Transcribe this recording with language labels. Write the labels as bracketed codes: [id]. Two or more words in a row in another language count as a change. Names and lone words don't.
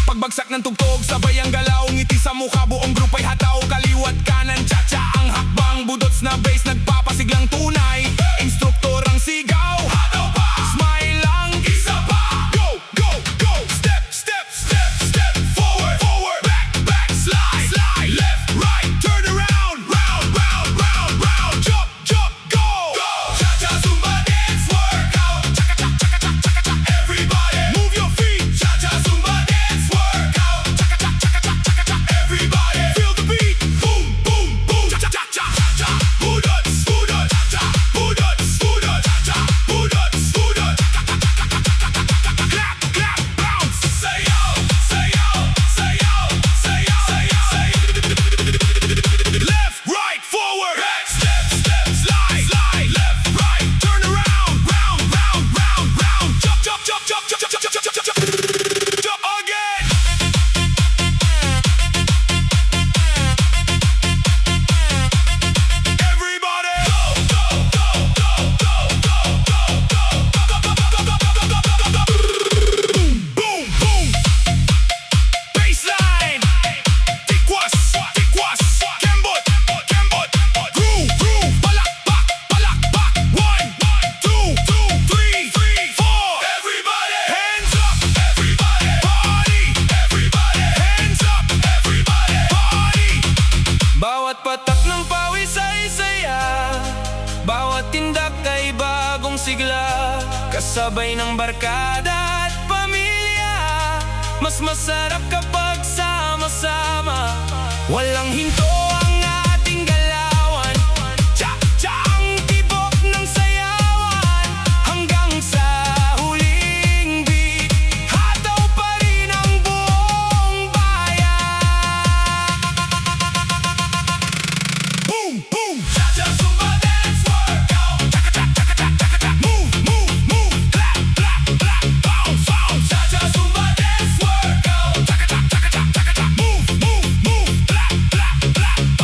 [tl] Bagsak ng tugtog, sabay ang galaw, ngiti sa mukha, buong grupay hataw. Kaliwat kanan, cha-cha ang hakbang, budots na bass, nagpapasiglang tunay. Instruktor ang sigaw, hataw pa, smile lang, isa pa. [en] Go, go, go, step, step, step, step, forward, forward, back, back, slide, slide, left, right, turn around, round, round, round, round, jump, jump, go, go. Cha-cha Zumba dance workout, chaka-cha, chaka-cha, chaka-cha, everybody move your feet. Cha-cha Zumba dance workout, chaka-cha, chaka-cha, chaka-cha, everybody feel the beat. Boom, boom, boom, cha-cha, cha-cha, Budots, Budots, cha-cha, Budots, Budots, cha-cha, Budots, Budots, clap, clap, bounce. Say yo, say yo, say yo, say yo, say yo, say yo. Left, right, forward, back, step, step, slide, slide, left, right, turn around, round, round, round, round, jump, jump, jump, jump, jump, jump, jump, jump, jump, jump again. Everybody go, go, go, go, go, go, go, boom, boom, boom. [tl] Baseline, tikwas, tikwas, kembot, kembot, [en] groove, groove, [tl] palakpak, palakpak. [en] 1, 2, 3, 4. Everybody hands up, everybody party, everybody hands up, everybody party. [tl] Bawat patak ng pawis ay saya, bawat tindak ay bagong sigla. Kasabay ng barkada at pamilya, mas masarap kapag sama-sama. Walang hinto ang ating galawan, cha-cha ang tibok ng sayawan. Hanggang sa huling beat, hataw pa rin ang buong bayan. Boom, boom, [en] cha-cha Zumba dance workout, chaka-cha, chaka-cha, chaka-cha, move, move, move, clap, clap, clap, bounce, bounce. Cha-cha Zumba dance workout, chaka-cha, chaka-cha, chaka-cha, move, move, move, clap, clap, clap.